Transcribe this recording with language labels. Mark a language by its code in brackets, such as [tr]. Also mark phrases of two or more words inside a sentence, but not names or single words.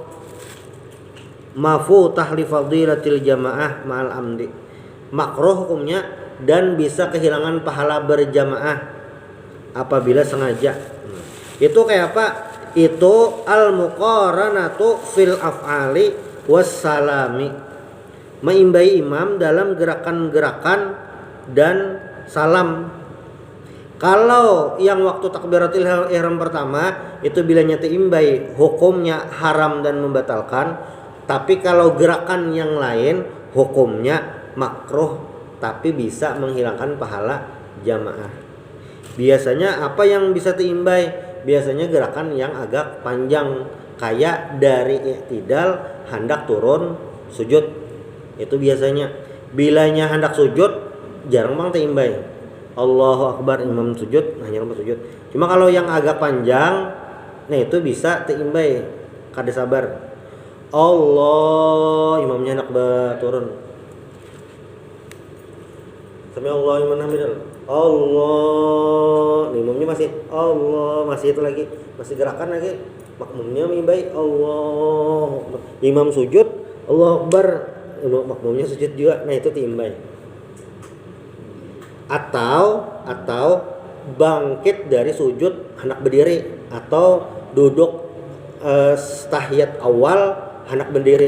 [ar] مفوتة لفضيلة الجماعة مع العمد. [id] Makruh hukumnya dan bisa kehilangan pahala berjamaah apabila sengaja. Itu kayak apa? Itu [ar] المقارنة في الأفعال والسلام. [id] Meimbai imam dalam gerakan-gerakan dan salam. Kalau yang waktu [ar] تكبيرة الإحرام [id] pertama itu bila nyata imbai hukumnya haram dan membatalkan. Tapi kalau gerakan yang lain hukumnya makruh tapi bisa menghilangkan pahala jamaah. Biasanya apa yang bisa diimbai? Biasanya gerakan yang agak panjang kayak dari i'tidal hendak turun sujud. Itu biasanya. Bilanya hendak sujud jarang banget diimbai. [ar] الله أكبر [id] imam sujud, hanya imam sujud. Cuma kalau yang agak panjang, nah itu bisa diimbai. [bjn] Kada sabar. [id] Allah imamnya hendak turun. [ar] سمع الله لمن حمده. [id] Allah, imamnya masih Allah, masih itu lagi, masih gerakan lagi. Makmumnya mengimbai Allah. Imam sujud, [ar] الله أكبر, [id] makmumnya sujud juga. Nah itu diimbai. Atau bangkit dari sujud hendak berdiri atau duduk tahiyat awal hendak berdiri.